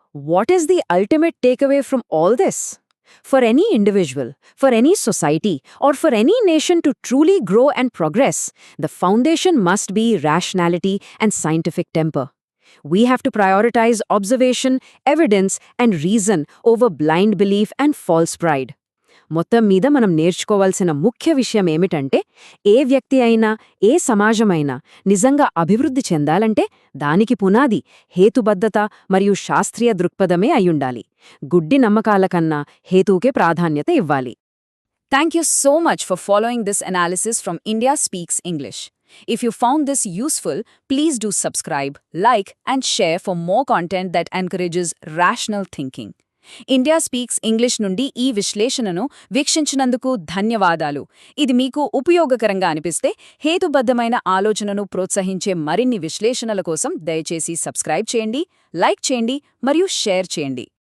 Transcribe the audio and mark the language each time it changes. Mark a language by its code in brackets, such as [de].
[en] What is the ultimate takeaway from all this? For any individual, for any society, or for any nation to truly grow and progress, the foundation must be rationality and scientific temper. We have to prioritize observation, evidence, and reason over blind belief and false pride. [te] మొత్తం మీద మనం నేర్చుకోవాల్సిన ముఖ్య విషయం ఏమిటంటే ఏ వ్యక్తి అయినా ఏ సమాజమైనా నిజంగా అభివృద్ధి చెందాలంటే దానికి పునాది హేతుబద్ధత మరియు శాస్త్రీయ దృక్పథమే అయ్యుండాలి. గుడ్డి నమ్మకాల కన్నా హేతువుకే ప్రాధాన్యత ఇవ్వాలి. [en] Thank you so much for following this analysis from India Speaks English. If you found this useful, please do subscribe, like, and share for more content that encourages rational thinking. [te] India speaks English నుండి ఈ విశ్లేషణను వీక్షించినందుకు ధన్యవాదాలు. ఇది మీకు ఉపయోగకరంగా అనిపిస్తే హేతుబద్ధమైన ఆలోచనను ప్రోత్సహించే మరిన్ని విశ్లేషణల కోసం దయచేసి సబ్స్క్రైబ్ చేయండి, లైక్ చేయండి మరియు షేర్ చేయండి.